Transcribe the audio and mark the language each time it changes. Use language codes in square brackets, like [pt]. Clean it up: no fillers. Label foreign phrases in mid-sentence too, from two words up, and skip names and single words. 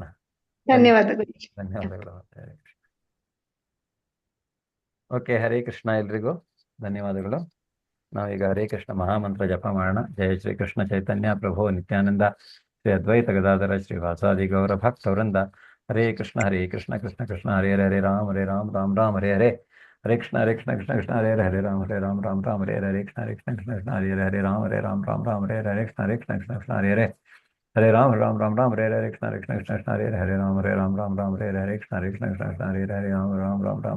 [kn] ಧನ್ಯವಾದಗಳು. ಧನ್ಯವಾದಗಳು. ಹರೇ ಕೃಷ್ಣ. ಓಕೆ, ಹರೇ ಕೃಷ್ಣ ಎಲ್ರಿಗೂ ಧನ್ಯವಾದಗಳು. ನಾವೀಗ ಹರೇ ಕೃಷ್ಣ ಮಹಾಮಂತ್ರ ಜಪ ಮಾಡೋಣ. [sa] ಜಯ ಶ್ರೀ ಕೃಷ್ಣ ಚೈತನ್ಯ ಪ್ರಭು ನಿತ್ಯಾನಂದ, ಶ್ರೀ ಅದ್ವೈತ ಗದಾಧರ ಶ್ರೀ ವಾಸಾದಿ ಗೌರ ಭಕ್ತವೃಂದ. ಹರೇ ಕೃಷ್ಣ ಕೃಷ್ಣ ಕೃಷ್ಣ ಹರೇ ಹರೇ, ಹರೇ ರಾಮ ರಾಮ ರಾಮ ಹರೇ ಹರೇ, ಹರೇ ಕೃಷ್ಣ ಕೃಷ್ಣ ಕೃಷ್ಣ ಹರೇ ಹರೇ ರಾಮ ರಾಮ ರಾಮ ಹರೇ ಹರೇ ಕೃಷ್ಣ ಕೃಷ್ಣ ಕೃಷ್ಣ ಹರೇ ಹರೇ ರಾಮ ರಾಮ ರಾಮ ಹರೇ ಹರೇ ಕೃಷ್ಣ ಕೃಷ್ಣ ಕೃಷ್ಣ ಹರೇ ಹರೇ, ಹರೇ ರಾಮ ರಾಮ ಹರೇ ಹರೇ ಕೃಷ್ಣ ಕೃಷ್ಣ ಕೃಷ್ಣ ಹರೇ ಹರೇ ರಾಮ ರಾಮ ಹರೇ ಹರೇ ಕೃಷ್ಣ ಕೃಷ್ಣ ಕೃಷ್ಣ ಹರೇ ಹರೇ ರಾಮ ರಾಮ